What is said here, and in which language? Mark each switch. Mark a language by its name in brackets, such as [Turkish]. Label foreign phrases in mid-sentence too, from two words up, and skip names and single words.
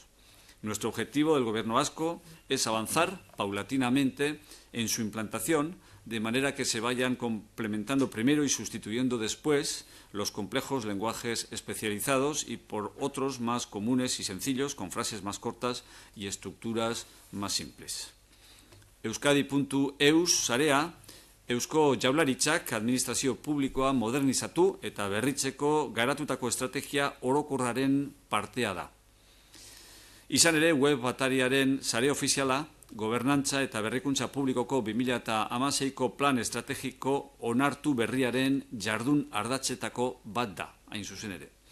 [Spanish] Nuestro objetivo del Gobierno vasco es avanzar paulatinamente en su implantación, de manera que se vayan complementando primero y sustituyendo después los complejos lenguajes especializados y por otros más comunes y sencillos, con frases más cortas y estructuras más simples. [Basque] Euskadi.eus sarea, Eusko Jaurlaritzak administrazio publikoa modernizatu eta berritzeko garatutako estrategia orokorraren partea da. Izan ere, web atariaren sare ofiziala, gobernantza eta berrikuntza publikoko 2016ko plan estrategiko onartu berriaren jardun ardatzetako bat da, hain zuzen ere.